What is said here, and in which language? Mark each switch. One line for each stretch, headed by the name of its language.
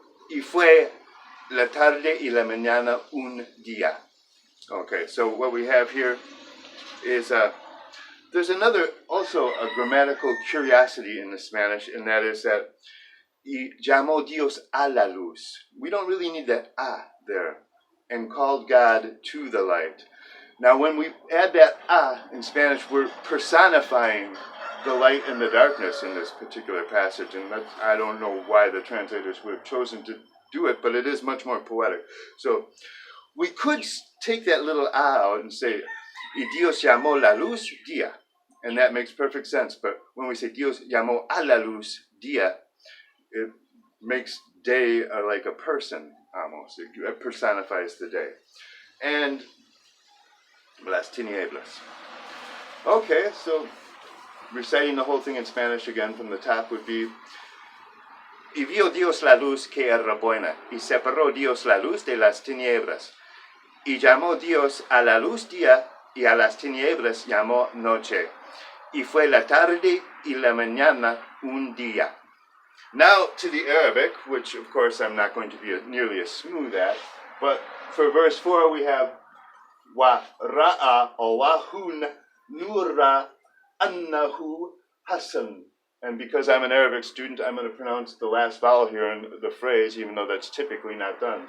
Spanish: Y fue la tarde y la mañana un día."
English: Okay, so what we have here is there's also a grammatical curiosity in the Spanish, and that is that
Spanish: "y llamó Dios a la luz."
English: We don't really need that "a" there, "and called God to the light." Now, when we add that "a" in Spanish, we're personifying the light and the darkness in this particular passage, and I don't know why the translators would have chosen to do it, but it is much more poetic. So we could take that little "a" out and say,
Spanish: "Y Dios llamó la luz día,"
English: and that makes perfect sense. But when we say
Spanish: Dios llamó a la luz día,
English: it makes day like a person, almost. It personifies the day. And
Spanish: las tinieblas.
English: Okay, so reciting the whole thing in Spanish again from the top would be,
Spanish: Y vio Dios la luz que era buena, y separó Dios la luz de las tinieblas. Y llamó Dios a la luz día, y a las tinieblas llamó noche. Y fue la tarde y la mañana un día.
English: Now to the Arabic, which of course I'm not going to be nearly as smooth at, but for verse 4 we have
Arabic: wa ra'a Allahun nura annahu hasan.
English: And because I'm an Arabic student, I'm going to pronounce the last vowel here in the phrase, even though that's typically not done.